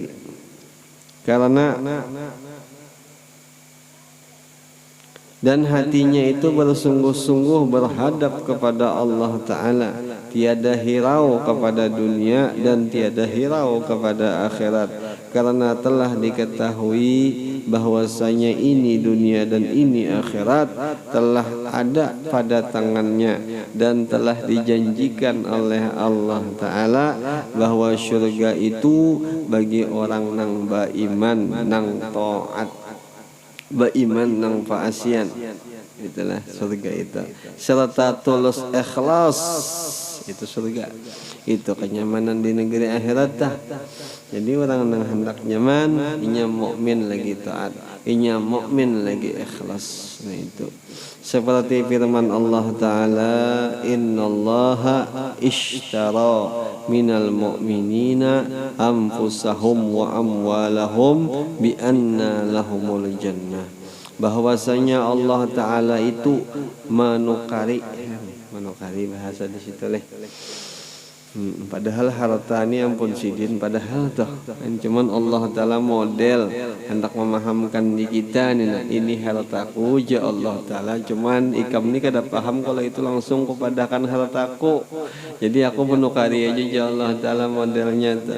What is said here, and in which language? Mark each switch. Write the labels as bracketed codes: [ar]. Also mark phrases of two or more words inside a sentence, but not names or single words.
[ms] Karena dan hatinya itu bersungguh-sungguh berhadap kepada Allah Ta'ala, tiada hirau kepada dunia dan tiada hirau kepada akhirat, karena telah diketahui bahwasanya ini dunia dan ini akhirat [bjn] telah ada pada tangannya, dan telah dijanjikan oleh Allah Ta'ala bahwa surga itu bagi orang nang beriman nang taat, beriman nang paasian, itulah surga itu, serta tulus ikhlas, itu surga, itu kenyamanan di negeri akhirat dah. Jadi orang yang hendak nyaman, inya mukmin lagi taat, inya mukmin lagi ikhlas. Nah itu seperti firman Allah Ta'ala, [ar] إن الله اشترى من المؤمنين أنفسهم وأموالهم بأن لهم الجنة. [bjn] Bahwasanya Allah Ta'ala itu menukari bahasa di situ leh. Padahal harta ini ampun sidin, padahal toh cuman Allah Ta'ala model hendak memahamkan di kita nih, nah, ini hartaku ya Allah Ta'ala, cuman ikam ini kada paham kalau itu langsung kepadakan hartaku, jadi aku menukari aja ya Allah Ta'ala modelnya tuh.